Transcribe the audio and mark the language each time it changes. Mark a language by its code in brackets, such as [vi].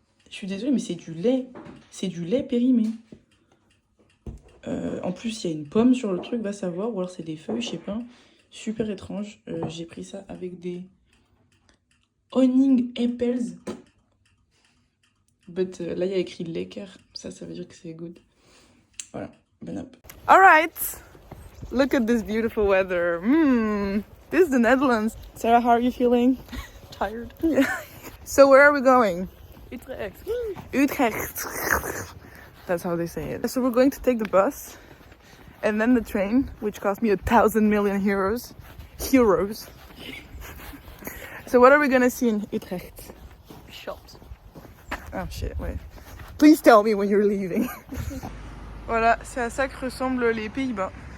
[fr] Je suis désolée, mais c'est du lait. C'est du lait périmé. En plus, il y a une pomme sur le truc, va savoir. Ou alors c'est des feuilles, je sais pas. Super étrange. J'ai pris ça avec des Honning apples. [en] But [fr] là, il y a écrit lekker. Ça veut dire que c'est [en] good. [fr] Voilà, bon app. [en] Alright. Look at this beautiful weather. This is the Netherlands. Sarah, how are you feeling? Tired. Yeah. So where are we going? Utrecht. Utrecht. That's how they say it. So we're going to take the bus and then the train, which cost me 1,000 million euros. So what are we gonna see in Utrecht? Shops. Oh shit, [fr] ouais. [en] Please tell me when you're leaving. [fr] Voilà, c'est à ça que ressemblent les Pays-Bas.